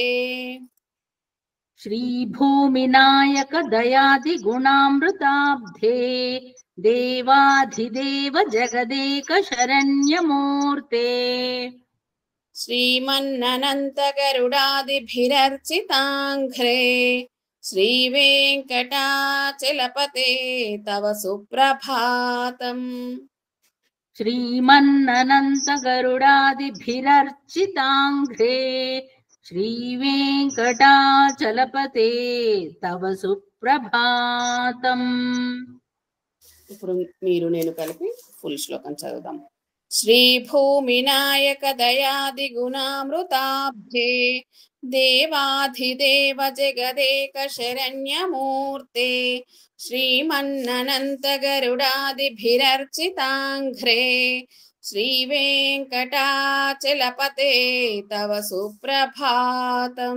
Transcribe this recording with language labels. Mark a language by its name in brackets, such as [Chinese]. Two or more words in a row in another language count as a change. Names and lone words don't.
[Sanskrit] శ్రీ భూమినాయక దయాది గుణామృతాబ్ధే దేవాధిదేవ జగదేక శరణ్యమూర్తే శ్రీమన్ననంతగరుడాదిభిరర్చితాంఘ్రే శ్రీవేంకటాచలపతే తవ సుప్రభాతం. श्रीमन्ननन्तगरुडादिभिरर्चिताङ्घ्रे श्रीवेङ्कटाचलपते तव सुप्रभातम्. [Telugu] ఇప్పుడు మీరు నేను కలిపి ఫుల్ శ్లోకం చదువుదాం. [Sanskrit] శ్రీభూమినాయక దయాది గుణామృతాబ్ధే దేవాధిదేవ జగదేక శరణ్యమూర్తే శ్రీమన్ననంతగరుడాదిభిరర్చితాంఘ్రే శ్రీవేంకటాచలపతే తవ సుప్రభాతం.